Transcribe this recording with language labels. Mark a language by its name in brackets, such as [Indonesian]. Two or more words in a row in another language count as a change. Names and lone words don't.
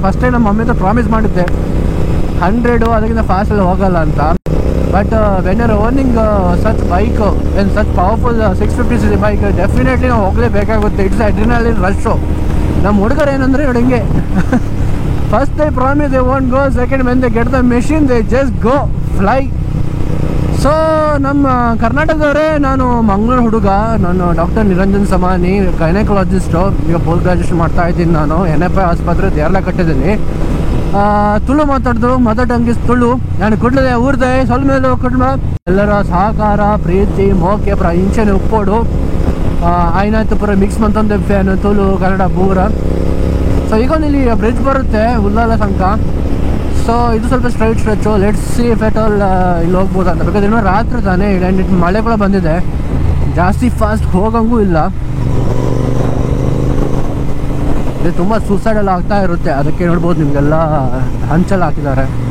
[English] first time [Kannada] ನಮ್ಮ ಮಮ್ಮಿ ಹತ್ರ ಪ್ರಾಮಿಸ್ ಮಾಡಿದ್ದೆ 100 ಅದಕ್ಕಿಂತ ಫಾಸ್ಟಲ್ಲಿ ಹೋಗಲ್ಲ ಅಂತ. [English] but when are owning such bike and such powerful 650cc bike definitely [Kannada] ನಾವು ಹೋಗಲೇಬೇಕಾಗುತ್ತೆ. [English] it's adrenaline rush. [Kannada] ನಮ್ಮ ಹುಡುಗರು ಏನಂದರೆ ನೋಡಿ ಹಿಂಗೆ [English] First they promise they won't go, second when they get the machine they just go fly. [Kannada] ಸೊ ನಮ್ಮ ಕರ್ನಾಟಕದವರೇ, ನಾನು ಮಂಗಳೂರು ಹುಡುಗ, ನಾನು ಡಾಕ್ಟರ್ ನಿರಂಜನ್ ಸಮಾನಿ, ಗೈನಕಾಲಜಿಸ್ಟು. ಈಗ [English] post graduation [Kannada] ಮಾಡ್ತಾ ಇದ್ದೀನಿ ನಾನು NFI ಆಸ್ಪತ್ರೆ ದೇರ್ಲಕಟ್ಟೆದಲ್ಲಿ. [English] Tulu mother tongue is Tulu. [Tulu] ನಾನು ಕುಡ್ಲದೆ ಊರ್ದೆ ಸೊಲ್ಮೇಲು ಕುಡ್ಮ ಎಲ್ಲರ ಸಹಕಾರ ಪ್ರೀತಿ ಮೋಕೆ ಪುರ ಇಂಚೆನೆ ಉಪ್ಪೋಡು ಆಯ್ನಾಯ್ತು ಪುರ ಮಿಕ್ಸ್ ಮಂತೊಂದು ಫ್ಯಾನ್ ತುಳು ಕನ್ನಡ ಪೂರ. [Kannada] ಸೊ ಈಗ ಇಲ್ಲಿ ಬ್ರಿಡ್ಜ್ ಬರುತ್ತೆ ಉಲ್ಲಾಲ ಸಂಕ. ಸೊ ಇದು ಸ್ವಲ್ಪ [English] straight stretch. let's see if at all [Kannada] ಇಲ್ಲಿ ಹೋಗ್ಬೋದು ಅಂತ. ಬೇಕಾದ್ರೆ ಇನ್ನೂ ರಾತ್ರಿ ತಾನೇ ಆ್ಯಂಡ್ ಮಳೆ ಕೂಡ ಬಂದಿದೆ, ಜಾಸ್ತಿ ಫಾಸ್ಟ್ ಹೋಗಂಗೂ ಇಲ್ಲ. ಇದು ತುಂಬ ಸೂಸೈಡ್ ಎಲ್ಲ ಆಗ್ತಾ ಇರುತ್ತೆ, ಅದಕ್ಕೆ ನೋಡ್ಬೋದು ನಿಮಗೆಲ್ಲ ಹಂಚಲ್ಲಿ ಹಾಕಿದ್ದಾರೆ.